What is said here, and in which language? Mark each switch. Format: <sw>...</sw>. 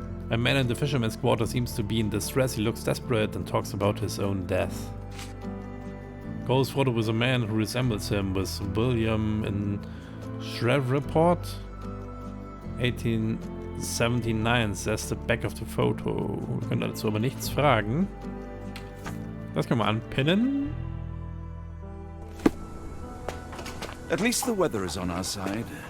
<en>A man in the fisherman's quarter seems to be in distress. He looks desperate and talks about his own death. Goes photo with a man who resembles him with William in Shreveport. 1879 says the back of the photo.</en> <de>Wir können dazu aber nichts fragen. Das können wir anpinnen.</de> <en>At least the weather is on our side.</en>